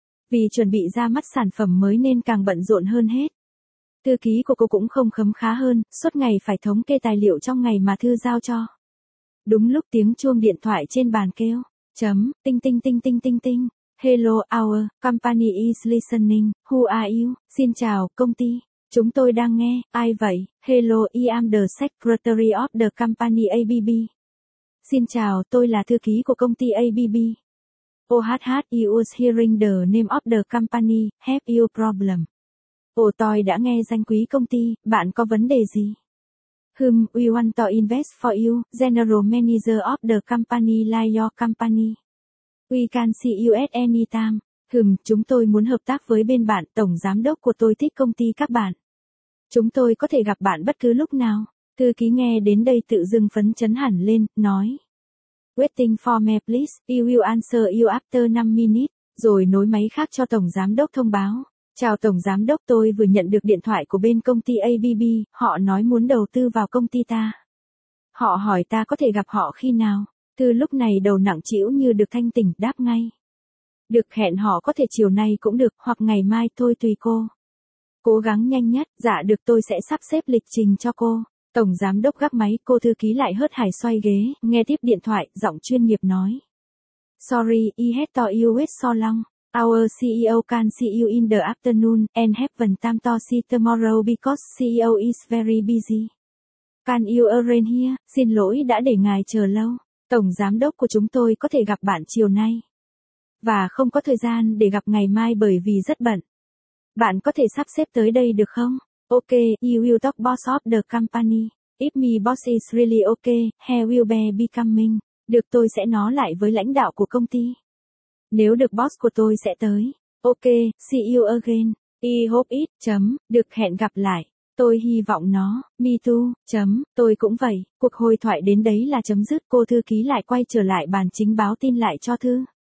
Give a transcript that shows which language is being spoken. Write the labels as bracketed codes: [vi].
[vi] Vì chuẩn bị ra mắt sản phẩm mới nên càng bận rộn hơn hết. Thư ký của cô cũng không khấm khá hơn, suốt ngày phải thống kê tài liệu trong ngày mà Thư giao cho. Đúng lúc tiếng chuông điện thoại trên bàn kêu, chấm, tinh tinh tinh tinh tinh tinh, [en] hello, our company is listening, who are you, [vi] xin chào, công ty. Chúng tôi đang nghe, ai vậy? [en] Hello, I am the secretary of the company ABB. [vi] Xin chào, tôi là thư ký của công ty ABB. [en] OHH, you was hearing the name of the company, have you problem? [vi] Tôi đã nghe danh quý công ty, bạn có vấn đề gì? [en] We want to invest for you, general manager of the company like your company. We can see you at any time. [vi] Chúng tôi muốn hợp tác với bên bạn, tổng giám đốc của tôi thích công ty các bạn. Chúng tôi có thể gặp bạn bất cứ lúc nào. Thư ký nghe đến đây tự dưng phấn chấn hẳn lên, nói. [en] Waiting for me please, you will answer you after 5 minutes, [vi] rồi nối máy khác cho tổng giám đốc thông báo. Chào tổng giám đốc, tôi vừa nhận được điện thoại của bên công ty ABB, họ nói muốn đầu tư vào công ty ta. Họ hỏi ta có thể gặp họ khi nào. Từ lúc này đầu nặng trĩu như được thanh tỉnh, đáp ngay. Được hẹn hò có thể chiều nay cũng được, hoặc ngày mai thôi tùy cô. Cố gắng nhanh nhất, dạ được tôi sẽ sắp xếp lịch trình cho cô. Tổng giám đốc gắp máy, cô thư ký lại hớt hải xoay ghế, nghe tiếp điện thoại, giọng chuyên nghiệp nói. [en] Sorry, I had to wait so long. Our CEO can see you in the afternoon, and have time to see tomorrow because CEO is very busy. Can you arrange here? [vi] Xin lỗi đã để ngài chờ lâu. Tổng giám đốc của chúng tôi có thể gặp bạn chiều nay. Và không có thời gian để gặp ngày mai bởi vì rất bận. Bạn có thể sắp xếp tới đây được không? [en] Ok, you will talk boss of the company. If my boss is really ok, he will be coming. [vi] Được, tôi sẽ nói lại với lãnh đạo của công ty. Nếu được, boss của tôi sẽ tới. [en] Ok, see you again. I hope it, [vi] được hẹn gặp lại. Tôi hy vọng nó, [en] me too, [vi] tôi cũng vậy. Cuộc hội thoại đến đấy là chấm dứt. Cô thư ký lại quay trở lại bàn chính báo tin lại cho thư.